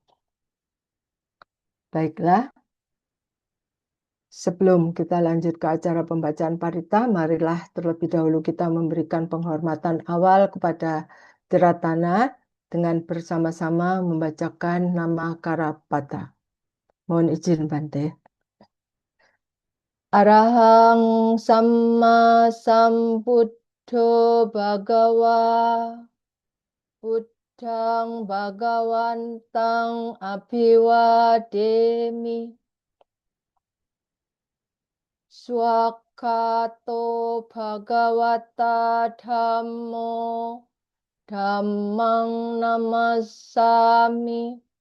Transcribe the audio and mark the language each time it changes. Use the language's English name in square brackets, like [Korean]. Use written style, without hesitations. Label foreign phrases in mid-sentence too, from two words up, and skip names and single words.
[Indonesian] Baiklah, sebelum kita lanjut ke acara pembacaan parita, marilah terlebih dahulu kita memberikan penghormatan awal kepada Tiratana dengan bersama-sama membacakan nama Karapata. Mohon izin, Bante. [Pali] Arahang Samma Sambuddho Bhagawa Buddhang Bhagawantang Abhiwademi Swakato Bhagavata Dhammo Dhammang Namasami